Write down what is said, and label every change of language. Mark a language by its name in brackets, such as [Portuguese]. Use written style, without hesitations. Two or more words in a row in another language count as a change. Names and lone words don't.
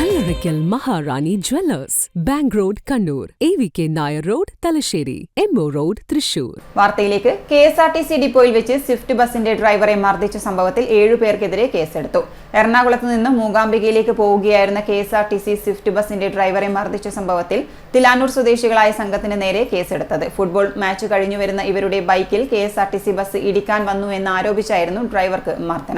[Malayalam] Karaikal Maharani Jewellers, Bank Road, Kannur, AVK Nair Road, Talasheri, Embo Road, Thrissur. വാർത്തയിലേക്ക് KSRTC ഡിപ്പോയിൽ വെച്ച് സ്വിഫ്റ്റ് ബസിന്റെ ഡ്രൈവറെ മർദ്ദിച്ച സംഭവത്തിൽ 7 പേർക്കെതിരെ കേസെടുത്തു. എറണാകുളത്ത് നിന്ന് മൂകാംബികയിലേക്ക് പോവുകയായിരുന്ന KSRTC സ്വിഫ്റ്റ് ബസിന്റെ ഡ്രൈവറെ മർദ്ദിച്ച സംഭവത്തിൽ തിലാനൂർ സ്വദേശികളായ സംഘത്തിന് നേരെ കേസെടുത്തത്. [English] football match [Malayalam] കഴിഞ്ഞു വരുന്ന ഇവരുടെ ബൈക്കിൽ KSRTC ബസ് ഇടിക്കാൻ വന്നു എന്ന് ആരോപിച്ചായിരുന്നു ഡ്രൈവർക്ക് മർദ്ദനം.